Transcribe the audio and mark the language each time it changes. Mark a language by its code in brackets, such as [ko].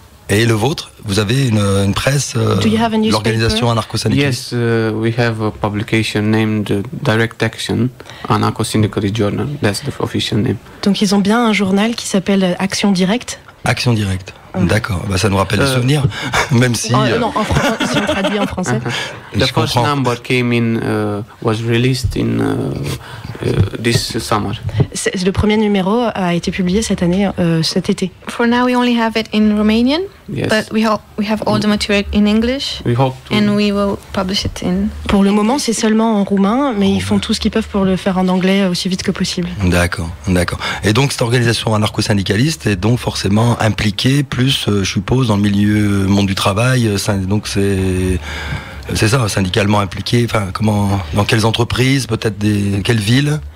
[fr] Et le vôtre, vous avez une presse, l'organisation anarcho-syndicaliste? [en] Yes, we have a publication named Direct Action, Anarcho-Syndicalist Journal. That's the official name. [fr] Donc ils ont bien un journal qui s'appelle Action Directe. Action Directe. D'accord, ça nous rappelle des souvenirs, même si... non, si on traduit en français. [en] The first number was released in this summer. [fr] Le premier numéro a été publié cette année, cet été. [en] For now, we only have it in Romanian, yes. But we have all the material in English, and we will publish it in. [fr] Pour le moment, c'est seulement en roumain, mais ils font tout ce qu'ils peuvent pour le faire en anglais aussi vite que possible. D'accord. Et donc cette organisation anarcho-syndicaliste est donc forcément impliquée plus, je suppose, dans le monde du travail. Donc c'est ça, syndicalement impliqué. Enfin, dans quelles entreprises, peut-être quelles villes?